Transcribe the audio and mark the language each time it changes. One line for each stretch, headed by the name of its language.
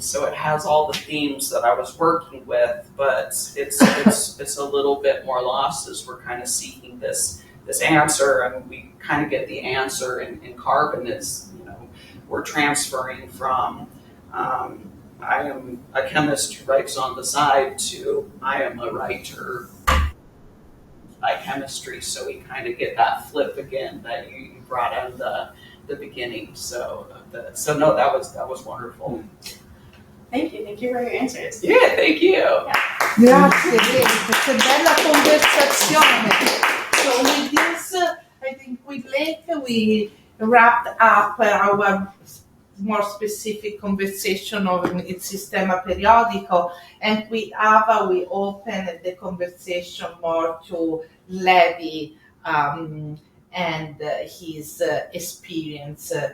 English: So it has all the themes that I was working with, but it's a little bit more lost as we're kind of seeking this answer, and we kind of get the answer in Carbon is, we're transferring from I am a chemist who writes on the side to I am a writer by chemistry. So we kind of get that flip again that you brought out in the beginning. So no, that was wonderful. Thank you for your answers. Yeah, thank you. Yeah.
Italian: Grazie, che bella conversazione.
English: So with this, I think with Lake, we wrapped up our more specific conversation of il sistema periodico, and with Ava, we opened the conversation more to Levi and his experience